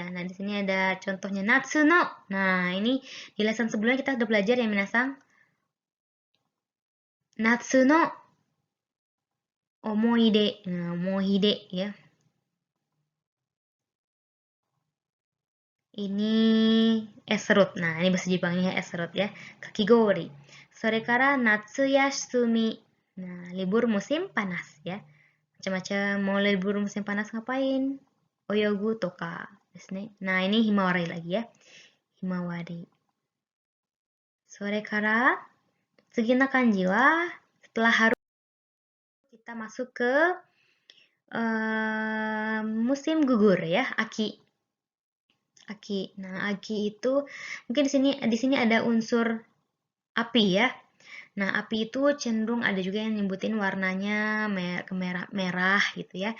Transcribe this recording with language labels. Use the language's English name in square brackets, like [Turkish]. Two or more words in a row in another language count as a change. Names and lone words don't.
[Indonesian] Nah, di sini ada contohnya [Japanese] 夏の. [Indonesian] Nah, ini di lesson sebelumnya kita udah belajar ya minasang. [Japanese] 夏の思い出. [Indonesian] Nah, omoide ya. Ini es serut. Nah, ini bahasa Jepangnya es serut ya. Kakigori. [Japanese] それから夏休み. [Indonesian] Nah, libur musim panas ya. Macam-macam mau libur musim panas ngapain? [Japanese] 泳ぐとかですね. [Indonesian] Nah, ini himawari lagi ya. [Japanese] ひまわり。それから次の漢字は [Indonesian] setelah haru kita masuk ke musim gugur ya, aki. Aki. Nah, aki itu mungkin di sini ada unsur api ya. Nah, api itu cenderung ada juga yang nyebutin warnanya merah gitu ya.